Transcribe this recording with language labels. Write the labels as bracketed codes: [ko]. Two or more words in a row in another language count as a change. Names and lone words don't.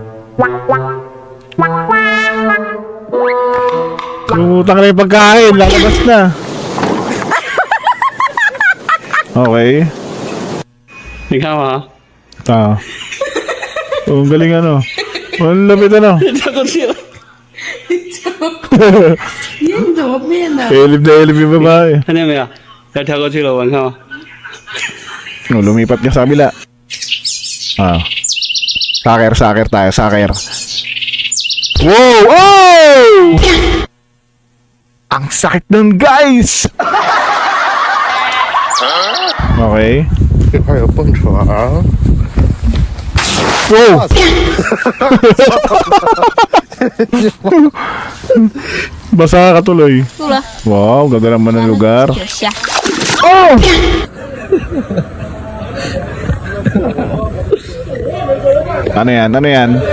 [tl] Lumutang na yung pagkain, lalabas na. Okay. Ikaw ha? Ang galing ano. Ang lapit ano. Takot siya. [zh] 耶，你怎么变的？ [tl] Elib na elib yung babae. [zh] 看见没有？要跳过去了，我看吗？ [tl] Lumipat ka sa kabila. Saker tayo, saker. Wow! Oh! Ang sakit nun, guys! Okay. [zh] 这块有蹦床。 [tl] Wow! Basa ka tuloy. Wala. Wow, ganda naman ng lugar. Siya. Oh! Ano yan? Ano yan?